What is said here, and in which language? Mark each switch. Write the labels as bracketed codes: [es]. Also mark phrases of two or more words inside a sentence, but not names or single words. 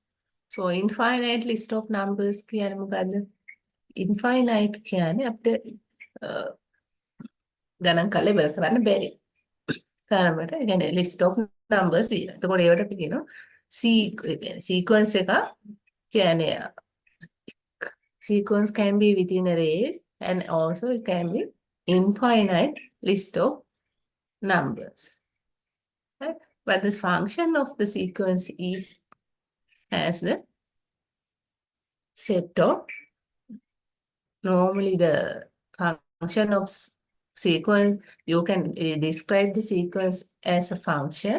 [en] So infinite list of numbers [si] කියන්නේ මොකද්ද? Infinite කියන්නේ අපිට ගණන් කරලා ඉවර කරන්න බැරි. තරමට ඒ කියන්නේ [en] list of numbers [si] තියෙනවා. එතකොට ඒවට අපි කියනවා [en] sequence [si] එක කියන්නේ [en] sequence can be within a range and also it can be infinite list of numbers. Right? But the function of the sequence is as the set of, normally the function of sequence, you can describe the sequence as a function.